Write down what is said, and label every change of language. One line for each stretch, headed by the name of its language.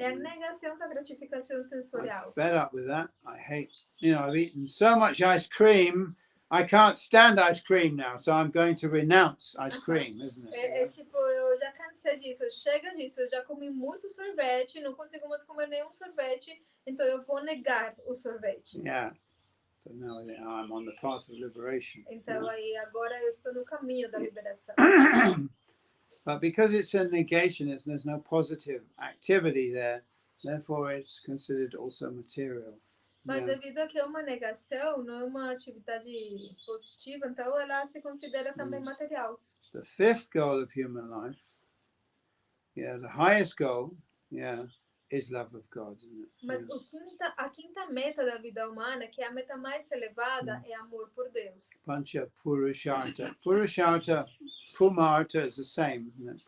Portuguese: É a negação da gratificação sensorial.
English: I'm fed up with that. I hate, I've eaten so much ice cream. I can't stand ice cream now, so I'm going to renounce ice cream, isn't it?
Portuguese: É tipo, eu já cansei disso, chega disso, eu já comi muito sorvete, não consigo mais comer nenhum sorvete, então eu vou negar o sorvete.
English: Yeah. So now I'm on the path of liberation.
Portuguese: Então aí agora eu estou no caminho da liberação.
English: But because it's a negation, there's no positive activity there, therefore it's considered also material.
Portuguese: Mas devido a que é uma negação, não é uma atividade positiva, então ela se considera também material.
English: The fifth goal of human life, the highest goal, is love of God, isn't it?
Portuguese: Mas a quinta meta da vida humana, que é a meta mais elevada, é amor por Deus.
Sanskrit: Pancha Purusharta.
English: Purusharta, Pumarta is the same, isn't it?